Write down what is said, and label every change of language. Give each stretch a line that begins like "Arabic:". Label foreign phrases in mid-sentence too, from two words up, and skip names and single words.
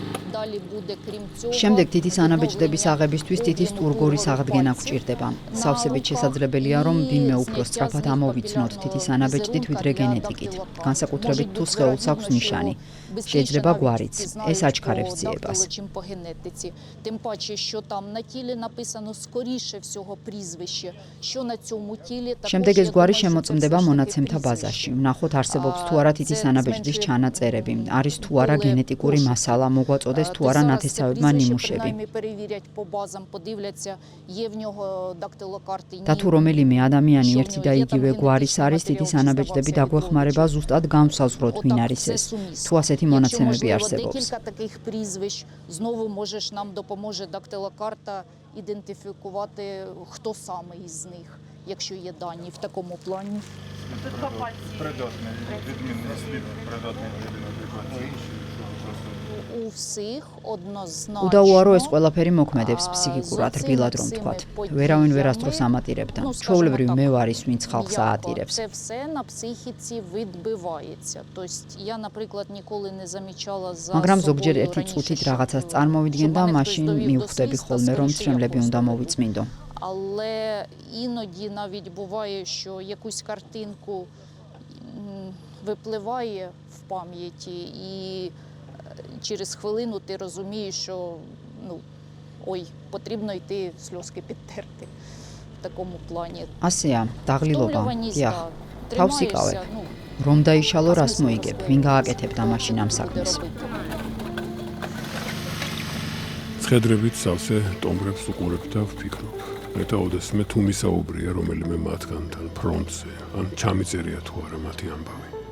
Georgian: შემდეგ თითის ანაბეჭდების აღებისთვის თითის ტურგორის აღდგენა გვჭირდება. სავსებით შესაძლებელია, რომ ვინმე უფრო სწრაფად ამოვიცნოთ თითის ანაბეჭდით ვიდრე გენეტიკით, განსაკუთრებით თუ სხეულს აქვს ნიშანი. შეიძლება გვარიც. ეს აჩქარებს ძიებას.
Ukrainian: Тим паче, що там на тілі написано скоріше всього прізвище, що на цьому тілі також
Georgian: შემდეგ ეს გვარი შემოწმდება მონაცემთა ბაზაში. ვნახოთ არსებობს თუ არა თითის ανაბეჭდის ჩანაწერები, არის თუ არა გენეტიკური მასალა, მოგვაწოდეს თუ არა ნათესავებმა ნიმუშები. და თუ რომელიმე ადამიანი ერთი და იგივე გვარის არის, თითის ანაბეჭდები დაგვეხმარება ზუსტად განვსაზღვროთ ვინ არის ეს. თუ ასეთი მონაცემები არსებობს.
Ukrainian: Кілька таких прізвищ знову можеш нам допоможе дактилокарта ідентифікувати, хто саме із них, якщо є дані в такому плані. Придатний, відмінний слід, придатний У всіх однозначно.
Georgian: უდაუარო ეს ყველაფერი მოქმედებს ფსიქიკურად, რბილად რომ ვთქვათ. ვერავინ ვერასდროს ამატირებდა. ჩვეულებრივ მე ვარ ის, ვინც ხალხს აატირებს.
Ukrainian: Це все на психіці відбивається. Тобто я, наприклад, ніколи не замічала за
Georgian: მაგრამ ზოგჯერ
Ukrainian: собою
Georgian: ერთი
Ukrainian: раніше,
Georgian: წუთით
Ukrainian: що-
Georgian: რაღაცას წარმოვიდგენ და
Ukrainian: що
Georgian: მაშინ
Ukrainian: мене хтось
Georgian: მივხვდები
Ukrainian: довів до
Georgian: ხოლმე, რომ
Ukrainian: свисту, що я
Georgian: ცრემლები უნდა
Ukrainian: просто
Georgian: მოვიწმინდო.
Ukrainian: Але іноді навіть буває, що якусь картинку випливає в пам'яті, і через хвилину ти розумієш, що ой, потрібно йти сльозки підтерти в такому плані.
Georgian: ასეა, დაღლილობა.
Ukrainian: Втомлюваність,
Georgian: დიახ.
Ukrainian: да,
Georgian: თავს
Ukrainian: тримаєшся,
Georgian: იკავებ. რომ დაიშალო რას მოიგებ, ვინ გააკეთებდა მაშინ ამ
Ukrainian: буде
Georgian: საქმეს.
Ukrainian: робити.
Georgian: ცხედრებით სავსე ტომბრებს უყურებ და ვფიქრობ. მეტაოდესმე თუ მისაუბრია რომელიმე მათგანთან ფრონტზე, ან ჩამიწერია თუ არა მათი ამბავი.